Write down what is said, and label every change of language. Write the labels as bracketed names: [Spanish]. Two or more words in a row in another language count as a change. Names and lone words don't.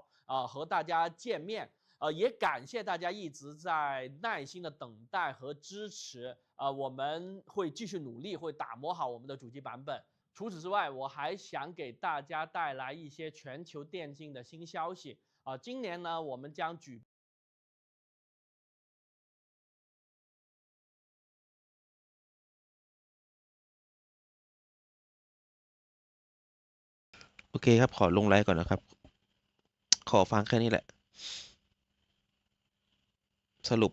[Chinese] 和大家见面，也感谢大家一直在耐心的等待和支持，我们会继续努力，会打磨好我们的主机版本。除此之外，我还想给大家带来一些全球电竞的新消息。今年呢，我们将举。 [Thai] โอเคครับขอลงไลฟ์ก่อนนะครับขอฟังแค่นี้แหละสรุป